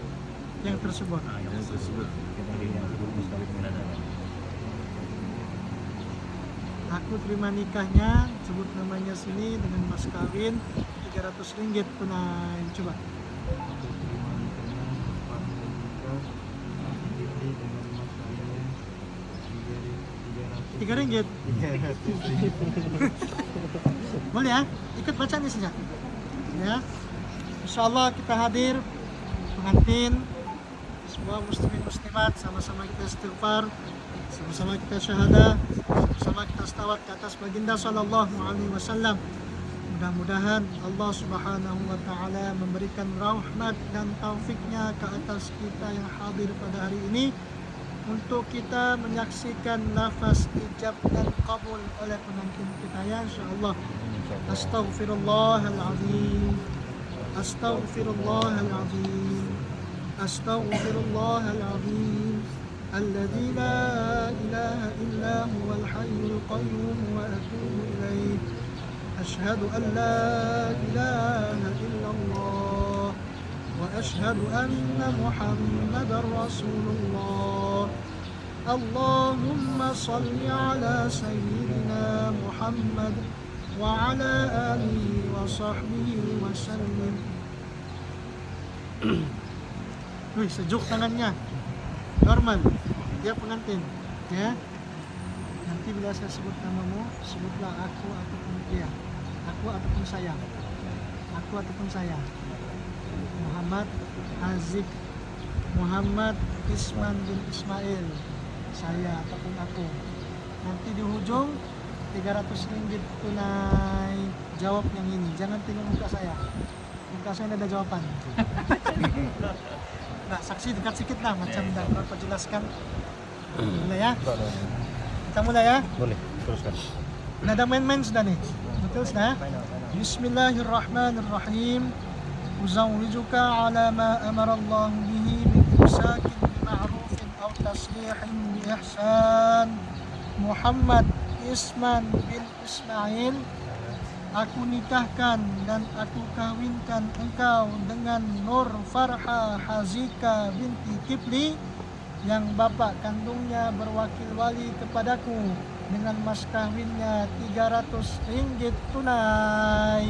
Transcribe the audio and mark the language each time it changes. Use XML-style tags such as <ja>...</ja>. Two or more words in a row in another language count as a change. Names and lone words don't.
<ms>Yang tersebut. Yang tersebut. Yang sebelum sekali ada. Aku terima nikahnya, sebut namanya sini dengan mas kawin 300 ringgit tunai. Coba. Aku terima nikahnya Farha Azika binti Kipli dengan mas kawinnya 300 3 ringgit. 300 ringgit. Boleh ya? Ikut baca nih saja. Ya. Insyaallah kita hadir pengantin semua muslimin muslimat, sama-sama kita istighfar, sama-sama kita syahadah, sama-sama kita selawat ke atas baginda</ms> <ar>صلى الله عليه وسلم.</ar> <ms>Mudah-mudahan</ms> <ar>الله سبحانه وتعالى</ar> <ms>memberikan rahmat dan taufiknya ke atas kita yang hadir pada hari ini untuk kita menyaksikan lafaz ijab dan qabul oleh pengantin kita ya insyaallah.</ms> <ar>أستغفر الله العظيم. أستغفر الله العظيم. أستغفر الله العظيم. الذي لا إله إلا هو الحي القيوم وأتوب إليه. أشهد أن لا إله إلا الله وأشهد أن محمدا رسول الله. اللهم صل على سيدنا محمد وعلى آله وصحبه وسلم.</ar> <ms>Wih, sejuk tangannya. Normal. Dia pengantin, ya. Nanti bila saya sebut namamu, sebutlah aku ataupun dia. Aku ataupun saya. Aku ataupun saya. Muhammad Azik Muhammad Isman bin Ismail. Saya ataupun aku. Nanti di ujung 300 ringgit tunai. Jawab yang ini. Jangan tengok muka saya. Muka saya ada jawaban. Nah, saksi dekat sedikit lah macam dah berapa jelaskan. Boleh ya? Kita mulai ya? Boleh, teruskan. Nah, ada main-main sudah nih. Betul sudah?</ms> <ar>بسم الله الرحمن الرحيم. أزوجك على ما أمر الله به من إمساك بمعروف أو تسريح بإحسان.</ar> <ms>Muhammad Isman bin Ismail. Aku nikahkan dan aku kawinkan engkau dengan Nur Farha Azika binti Kipli yang bapak kandungnya berwakil wali kepadaku dengan mas kawinnya 300 ringgit tunai.</ms>